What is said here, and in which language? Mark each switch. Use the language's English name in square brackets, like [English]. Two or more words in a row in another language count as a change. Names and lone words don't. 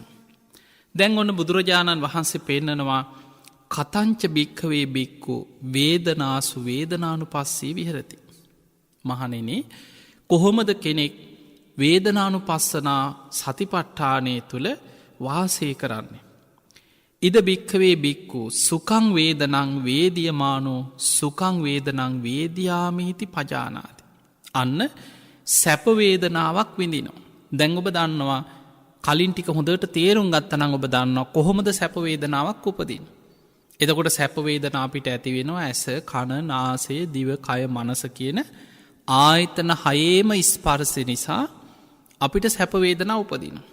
[Sinhala] දැන් ඔන්න බුදුරජාණන් වහන්සේ පෙන්නනවා [Pali] කතංච භික්කවේ බික්කු වේදනාසු වේදනානු පස්සේ විහරති. [Sinhala] මහනෙන කොහොමද කෙනෙක් වේදනානු පස්සනා සතිපට්ඨානය තුළ වාසය කරන්නේ. [Pali] ඉද භික්කවේ බික්කු සුකං වේදනං වේදියමානෝ සුකං වේදනං වේදයාමීති පජානාති. [Sinhala] අන්න සැපවේදනාවක් විඳිනවා. දැන් ඔබ දන්නවා කලින් ටික හොඳට තේරුම් ගත්තනං ඔබ දන්නවා කොහොමද සැපවේදනාවක් උපදින්. එතකොට සැපවේදනා අපිට ඇතිවෙනවා ඇස කණ නාසේ දිව කය මනස කියන ආයතන හයේම ස්පර්සය නිසා අපිට සැපවේදනා උපදින.